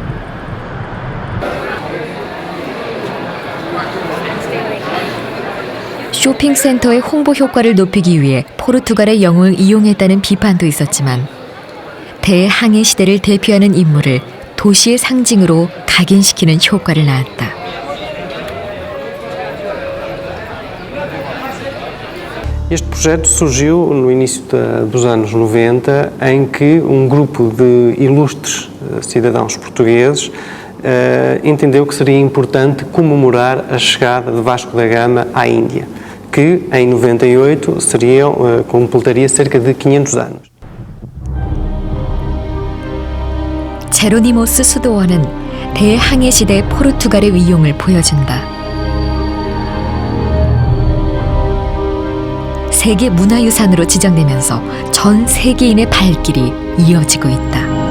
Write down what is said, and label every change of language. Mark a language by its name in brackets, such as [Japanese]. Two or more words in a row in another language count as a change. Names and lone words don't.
[Korean] 쇼핑센터의 홍보 효과를 높이기 위해 포르투갈의 영웅을 이용했다는 비판도 있었지만 대항해 시대를 대표하는 인물을 도시의 상징으로 각인시키는 효과를 낳았다. [Portuguese] Este projeto surgiu no início dos anos 90, em que grupo de ilustres cidadãos portugueses entendeu que seria importante comemorar a chegada de Vasco da Gama à Índia, que em 98 completaria cerca de 500 anos. [Korean] 제로니모스 수도원은 대항해 시대 포르투갈의 위용을 보여준다. 세계 문화유산으로 지정되면서 전 세계인의 발길이 이어지고 있다.